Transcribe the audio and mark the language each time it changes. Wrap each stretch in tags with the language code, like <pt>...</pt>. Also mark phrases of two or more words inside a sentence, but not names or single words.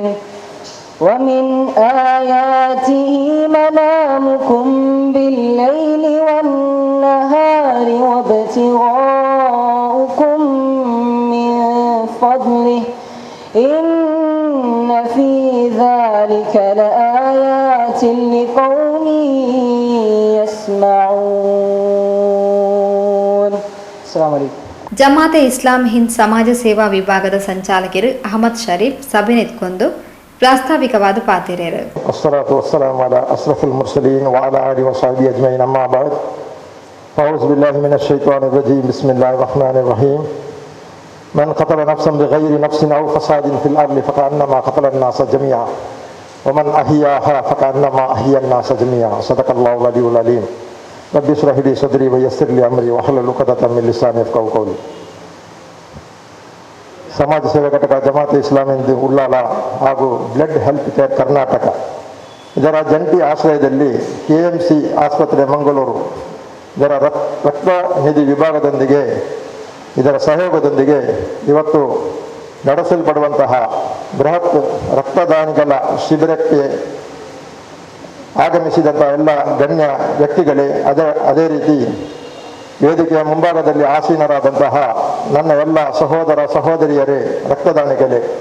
<ar>ومن آياته منامكم بالليل والنهار وابتغاؤكم من فضله إن في ذلك لآيات لقوم يسمعون. السلام عليكم.</ar> <tcy>ಜಮಾತೆ ಇಸ್ಲಾಂ ಹಿಂದ್ ಸಮಾಜ ಸೇವಾ ವಿಭಾಗದ ಸಂಚಾಲಕರು ಅಹಮದ್ ಶರೀಫ್ ಸಭೆ ನೆತ್ಕೊಂಡು ಪ್ರಾಸ್ತಾವಿಕವಾದ ಪಾತಿರೇರು.</tcy> <ar>والصلاة والسلام على أشرف المرسلين وعلى آله وصحبه أجمعين أما بعد أعوذ بالله من الشيطان الرجيم بسم الله الرحمن الرحيم من قتل نفسا بغير نفس أو فساد في الأرض فكأنما قتل الناس جميعا ومن أحياها فكأنما أحيا الناس جميعا صدق الله العلي العليم. رب اشرح لي صدري ويسر لي أمري واحلل عقدة من لساني يفقهوا قولي.</ar> <kn>ಸಮಾಜ ಸೇವಾ ಘಟಕ ಜಮಾತೆ ಇಸ್ಲಾಮಿ ಹಿಂದ್ ಉಳ್ಳಾಲ ಹಾಗೂ ಬ್ಲಡ್ ಹೆಲ್ತ್ ಕೇರ್ ಕರ್ನಾಟಕ ಇದರ ಜಂಟಿ ಆಶ್ರಯದಲ್ಲಿ KMC ಆಸ್ಪತ್ರೆ ಮಂಗಳೂರು ಇದರ ರಕ್ತ ನಿಧಿ ವಿಭಾಗದೊಂದಿಗೆ ಇದರ ಸಹಯೋಗದೊಂದಿಗೆ ಇವತ್ತು ನಡೆಸಲ್ಪಡುವಂತಹ ಬೃಹತ್ ರಕ್ತದಾನಿಗಳ ಶಿಬಿರಕ್ಕೆ ಆಗಮಿಸಿದಂಥ ಎಲ್ಲ ಗಣ್ಯ ವ್ಯಕ್ತಿಗಳೇ, ಅದೇ ರೀತಿ ವೇದಿಕೆಯ ಮುಂಭಾಗದಲ್ಲಿ ಆಸೀನರಾದಂತಹ ನನ್ನ ಎಲ್ಲ ಸಹೋದರ ಸಹೋದರಿಯರೇ, ರಕ್ತದಾನಿಗಳೇ,</kn>